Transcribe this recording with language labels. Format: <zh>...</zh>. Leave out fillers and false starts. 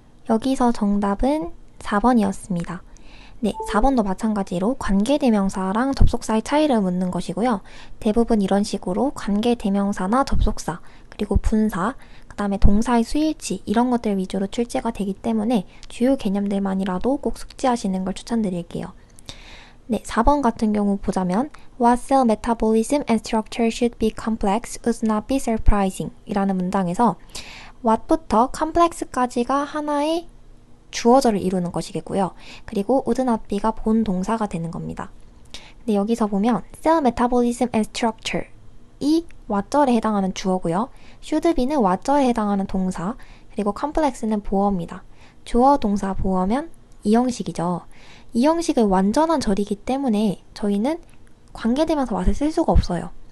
<ko>여기서 정답은 4번이었습니다. 네, 4번도 마찬가지로 관계대명사랑 접속사의 차이를 묻는 것이고요. 대부분 이런 식으로 관계대명사나 접속사, 그리고 분사, 그 다음에 동사의 수일치 이런 것들 위주로 출제가 되기 때문에 주요 개념들만이라도 꼭 숙지하시는 걸 추천드릴게요. 네, 4번 같은 경우 보자면</ko> <en>What cell metabolism and structure should be complex would not be surprising</en> <ko>이라는 문장에서 what부터 complex까지가 하나의 주어절을 이루는 것이겠고요. 그리고 would not be가 본 동사가 되는 겁니다. 근데 여기서 보면 cell metabolism and structure 이 what절에 해당하는 주어고요. should be는 what절에 해당하는 동사, 그리고 complex는 보어입니다. 주어, 동사, 보어면 이 형식이죠. 이 형식은 완전한 절이기 때문에 저희는 관계대명사 what을 쓸 수가 없어요.</ko>